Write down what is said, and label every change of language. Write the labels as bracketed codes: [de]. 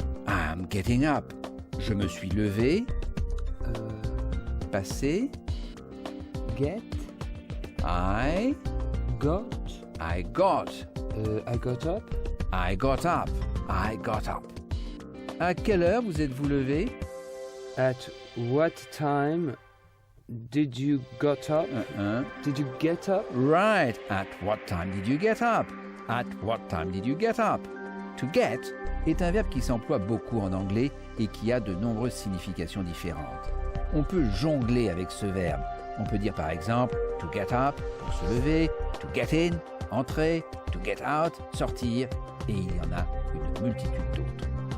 [en] I'm getting up. [fr] Je me suis levé. Passé. [en] Get. I Got. got. I got up. I got up. I got up. [fr] À quelle heure vous êtes-vous levé? [en] At what time did you got up? Did you get up? Right. At what time did you get up? At what time did you get up? [fr] To get est un verbe qui s'emploie beaucoup en anglais et qui a de nombreuses significations différentes. On peut jongler avec ce verbe. On peut dire par exemple to get up, pour se lever, to get in, entrer, to get out, sortir, et il y en a une multitude d'autres.